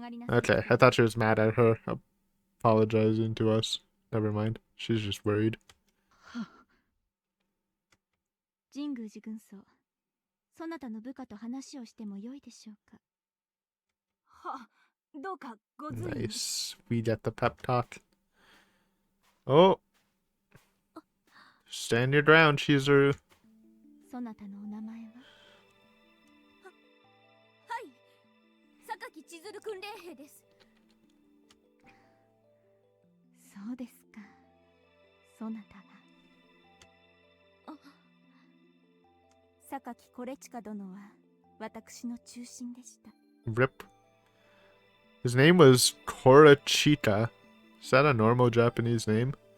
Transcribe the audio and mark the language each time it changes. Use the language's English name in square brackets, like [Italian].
[English] Okay, I thought she was mad at her apologizing to us. Never mind. She's just worried. [Japanese] 神宮寺軍曹、そなたの部下と話をしてもよいでしょうか。は、どうかご随意。 [English] Nice. We get the pep talk. Oh. Stand your ground, Chizuru. [Japanese] そなたのお名前は？はい、榊千鶴訓練兵です。そうですか。そなたが。榊コレチカ殿は私の中心でした。 [English] Rip. His name was Korachika. Is that a normal Japanese name?